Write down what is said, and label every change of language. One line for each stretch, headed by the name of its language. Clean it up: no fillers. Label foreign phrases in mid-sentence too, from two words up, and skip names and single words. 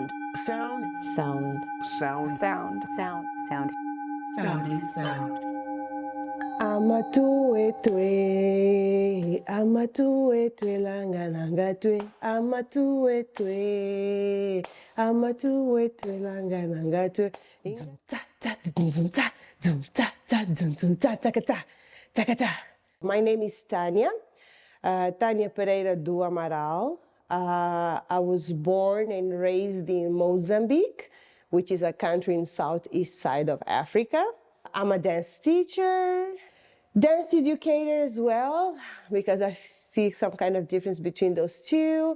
English: Sound. Sound. Sound. Sound. Sound. Sound. Founding sound. Amatue tue, amatue tue langa langa tue, amatue tue, amatue tue langa langa tue. Zum ta ta zum ta zum ta ta zum ta ta ta ta ta. My name is Tânia, Tânia Pereira do Amaral. I was born and raised in Mozambique, which is a country in southeast side of Africa. I'm a dance teacher, dance educator as well, because I see some kind of difference between those two.